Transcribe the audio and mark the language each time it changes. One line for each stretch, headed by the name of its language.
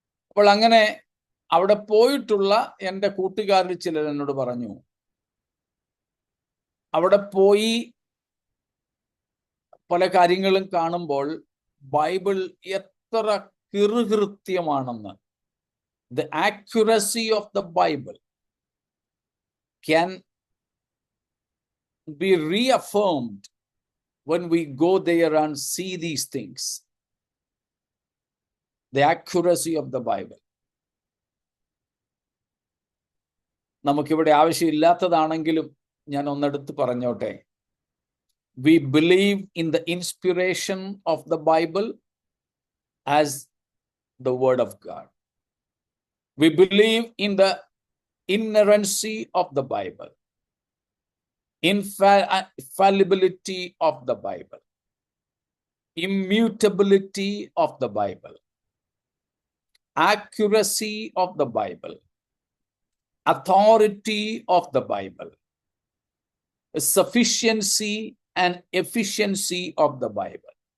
Malayalam: അപ്പോൾ അങ്ങനെ അവിടെ പോയിട്ടുള്ള എൻ്റെ കൂട്ടുകാരിൽ ചിലർ എന്നോട് പറഞ്ഞു, അവിടെ പോയി പല കാര്യങ്ങളും കാണുമ്പോൾ ബൈബിൾ എത്ര കൃത്യമാണെന്ന്.
English: The accuracy of the Bible can be reaffirmed when we go there and see these things. The accuracy of the Bible.
Malayalam: നമുക്കിവിടെ ആവശ്യമില്ലാത്തതാണെങ്കിലും ഞാൻ ഒന്നെടുത്ത് പറഞ്ഞോട്ടെ.
English: We believe in the inspiration of the Bible as the word of God. We believe in the inerrancy of the Bible, infallibility of the Bible, immutability of the Bible, accuracy of the Bible, authority of the Bible, sufficiency and efficiency of the Bible.